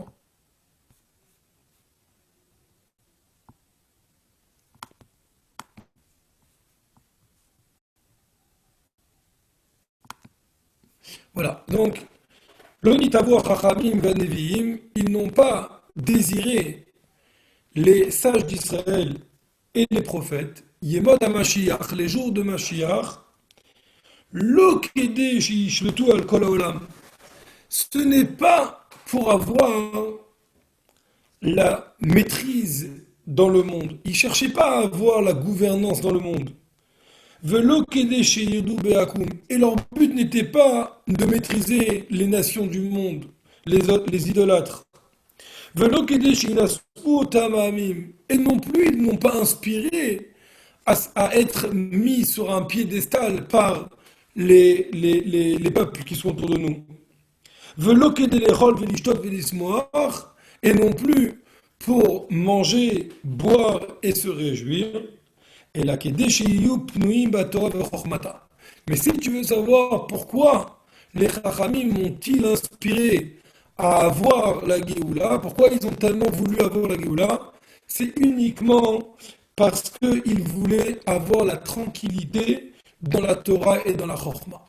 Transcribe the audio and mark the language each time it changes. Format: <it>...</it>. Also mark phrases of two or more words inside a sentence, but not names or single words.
<fr>Voilà, donc,</fr> <he>לא נתאוו חכמים והנביאים,</he> <fr>ils n'ont pas désiré les sages d'Israël et les prophètes,</fr> <he>ימות המשיח,</he> <fr>les jours de Mashiach,</fr> <he>לא כדי שישלטו על כל העולם.</he> <fr>Ce n'est pas pour avoir la maîtrise dans le monde. Ils ne cherchaient pas à avoir la gouvernance dans le monde.</fr> <he>ולא כדי שירדו בעכו״ם.</he> <fr>Et leur but n'était pas de maîtriser les nations du monde, les idolâtres.</fr> <he>ולא כדי שינשאו אותם העמים.</he> <fr>Et non plus, ils n'ont pas inspiré à être mis sur un piédestal par les peuples qui sont autour de nous.</fr> <he>ולא כדי לאכול ולשתות ולשמוח.</he> <fr>Et non plus pour manger, boire et se réjouir.</fr> <he>אלא כדי שיהיו פנויים בתורה וחכמתה.</he> <fr>Mais si tu veux savoir pourquoi les Chachamim m'ont-ils inspiré à avoir la Géoula, pourquoi ils ont tellement voulu avoir la Géoula, c'est uniquement parce qu'ils voulaient avoir la tranquillité dans la Torah et dans la Chokhmah.</fr>